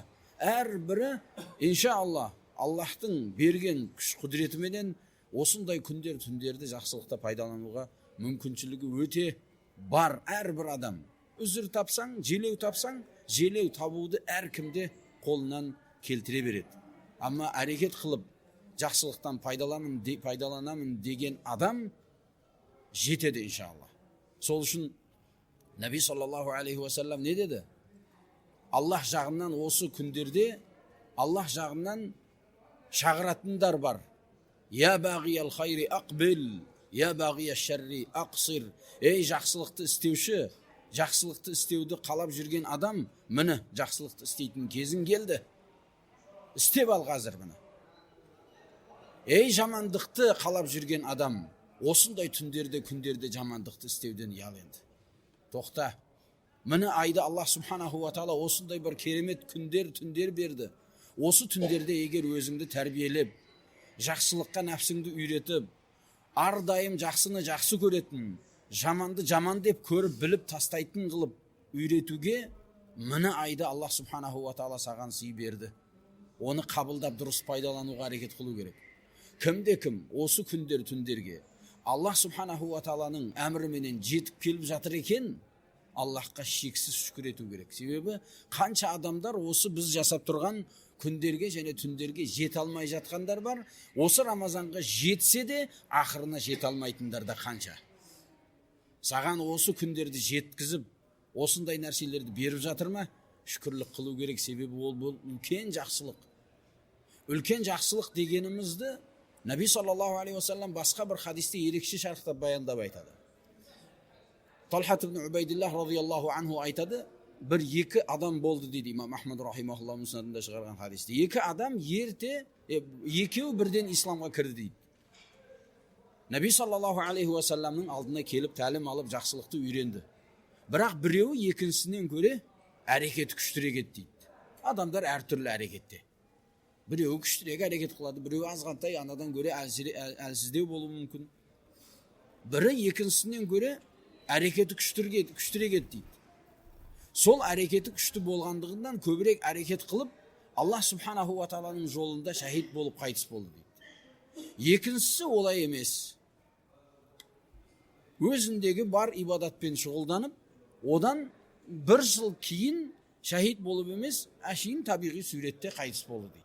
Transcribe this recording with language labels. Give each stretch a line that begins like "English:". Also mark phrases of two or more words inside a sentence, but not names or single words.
Kazakh: Әрбірі, иншалла, Аллахтың берген күш құдіретіменен осындай күндер, түндерді жақсылықта пайдалануға мүмкіншілігі өте бар. Әрбір адам. Үзір тапсаң, желеу тапсаң, желеу табуды әркімде қолынан келтіре береді. Amma әрекет қылып, жақсылықтан пайдаланамын деген адам жетеді иншалла. Сол үшін Наби
Arabic: صلى الله عليه وسلم
Kazakh: не деді? Аллах жағынан осы күндерде Аллах жағынан шағыратындар бар.
Arabic: يا باغي الخير أقبل يا باغي الشر أقصر.
Kazakh: Ей жақсылықты істеуші, жақсылықты істеуді қалап жүрген адам, міне жақсылықты істейтін кезің келді. Істеп ал қазір бұны. Ей жамандықты қалап жүрген адам, осындай түндерде, күндерде жамандықты істеуден ұял енді. Тоқта. Міне айды Аллах
Arabic: سبحانه وتعالى
Kazakh: осындай бір керемет күндер, түндер берді. Осы түндерде егер өзіңді тәрбиелеп, жақсылыққа нәпсіңді үйретіп, ардайым жақсыны жақсы көретін, жаманды жаман деп көріп, біліп тастайтын қылып үйретуге, міне айды Аллах
Arabic: سبحانه وتعالى
Kazakh: саған сый берді. Оны қабылдап дұрыс пайдалануға әрекет қылу керек. Кімде кім осы күндер, түндерге Аллах
Arabic: سبحانه وتعالى
Kazakh: әміріменен жетіп келіп жатыр екен, Аллахқа шексіз шүкір ету керек. Себебі қанша адамдар осы біз жасап тұрған күндерге және түндерге жете алмай жатқандар бар. Осы Рамазанға жетсе де ақырына жете алмайтындар да қанша. Саған осы күндерді жеткізіп, осындай нәрселерді беріп жатыр ма? Шүкірлік қылу керек. Себебі ол үлкен жақсылық. Үлкен жақсылық дегенімізді Наби
Arabic: صلى الله عليه وسلم
Kazakh: басқа бір хадисте ерекше шарықтап баяндап айтады. Талхат ибн Убайдиллах
Arabic: رضي الله عنه
Kazakh: айтады, бір екі адам болды дейді имам Ахмад рахимахуллах мұснадында шығарған хадисте. Екі адам екеуі бірден исламға кірді дейді. Наби
Arabic: صلى الله عليه وسلم
Kazakh: алдына келіп тәлім алып жақсылықты үйренді. Бірақ біреуі екіншісінен көре әрекет күштірек еді дейді. Адамдар әртүрлі әрекетте. Біреуі күштірек әрекет қылады, біреуі азғантай анадан көре әлсіздеу болуы мүмкін. Бірі екіншісінен көре әрекеті күштірек еді дейді. Сол әрекеті күшті болғандығынан көбірек әрекет қылып, Аллах
Arabic: سبحانه وتعالى
Kazakh: жолында шахид болып қайтыс болды дейді. Екіншісі олай емес. Өзіндегі бар ибадатпен шұғылданып, одан бір жыл кейін шахид болып емес, әшейін табиғи суретте қайтыс болды дейді.